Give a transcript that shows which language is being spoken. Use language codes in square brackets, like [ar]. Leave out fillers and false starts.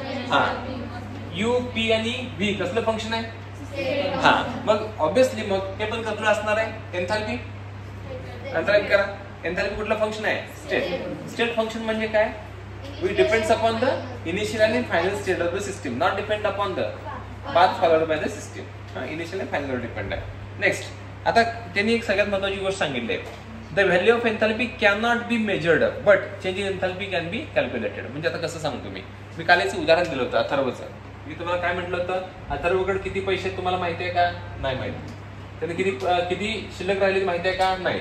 [mr] हा, U P आणि V कसलं फंक्शन आहे? हा, मग ऑब्विसली मग हे पण कसलं असणार आहे? एन्थाल्पी. एन्थाल्पी करा. एन्थाल्पी कुठला फंक्शन आहे? स्टेट. स्टेट फंक्शन म्हणजे काय? [en] which depends upon the initial and final state of the system, not depend upon the path followed by the system. Initial and final [mr] वर डिपेंड आहे. Next, आता त्यांनी एक सगळ्यात महत्त्वाची गोष्ट सांगितली आहे. [en] The value of enthalpy can not be measured but change in enthalpy can be calculated. [mr] म्हणजे आता कसं सांगतो मी कालच उदाहरण दिलं होतं अथर्वचं. मी तुम्हाला काय म्हटलं होतं? अथर्वकडे किती पैसे तुम्हाला माहिती आहे का? नाही माहिती. त्याने किती शिल्लक राहिले माहिती आहे का? नाही.